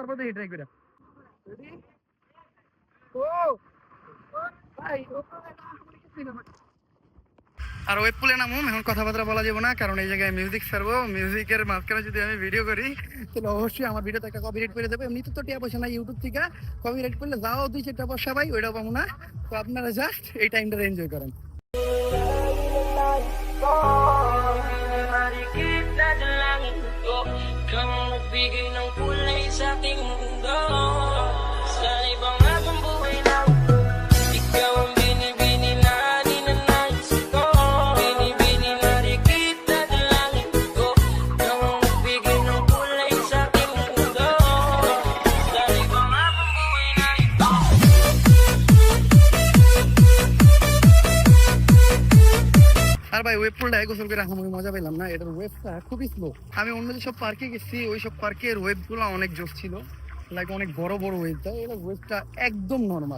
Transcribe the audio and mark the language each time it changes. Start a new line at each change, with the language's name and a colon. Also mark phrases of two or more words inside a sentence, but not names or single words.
Bangla: তারপর দেখি ট্রাই করে আর
English: wave pool
Bangla: নামুম, এখন কথাবার্তা বলা যাবে না, কারণ এই জায়গায় মিউজিক ছাড়বো। মিউজিকের মাঝখানে যদি আমি ভিডিও করি তাহলে অবশ্যই আমার ভিডিওতে একটা কপিরাইট করে দেবে। এমনিতে তো টিয়া পয়সা না ইউটিউব থেকে, কপিরাইট করলে যাও 2-4 পয়সা পাই, ওইটাও পাবো না। তো আপনারা জাস্ট এই টাইমটা এনজয় করেন।
Filipino: Kita sa langit ko, kang nagbigay ng kulay sa aking mundo. Sa ibang aking buhay na ikaw ang binibini na ninanais ko. Binibini na rin kita sa langit ko, kang nagbigay ng kulay sa aking mundo. Sa ibang aking buhay na ito.
Bangla: আর ভাই
English: wave pool
Bangla: গোসল করে আমি মজা পেলাম না, এটার ওয়েবটা খুবই স্লো। আমি অন্য যেসব পার্কে গেছি ওই সব পার্কের ওয়েবগুলো অনেক জোস ছিল, লাইক অনেক বড় বড় ওয়েব, তাই এটা ওয়েবটা একদম নর্মাল।